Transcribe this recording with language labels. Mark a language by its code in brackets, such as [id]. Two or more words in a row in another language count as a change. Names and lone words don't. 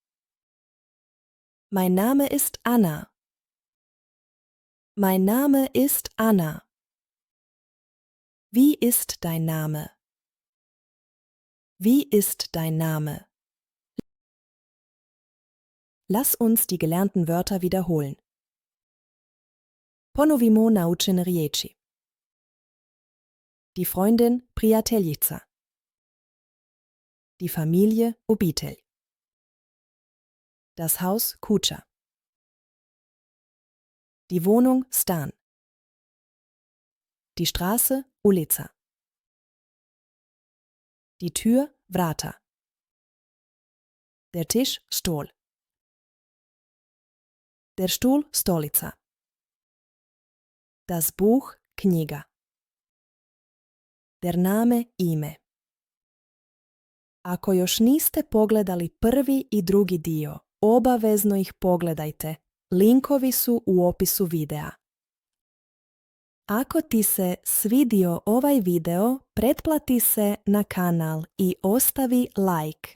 [de] Mein Name ist Anna. Mein Name ist Anna. Wie ist dein Name? Wie ist dein Name? Lass uns die gelernten Wörter wiederholen. [hr] Ponovimo naučene riječi. [de] Die Freundin prijateljica. Die Familie obitelj. Das Haus kuća. Die Wohnung stan. Die Straße ulica. Die Tür vrata. Der Tisch stol. Der Stuhl stolica. Das Buch knjiga. Der Name ime. [hr] Ako još niste pogledali prvi i drugi dio, obavezno ih pogledajte. Linkovi su u opisu videa. Ako ti se svidio ovaj video, pretplati se na kanal i ostavi like.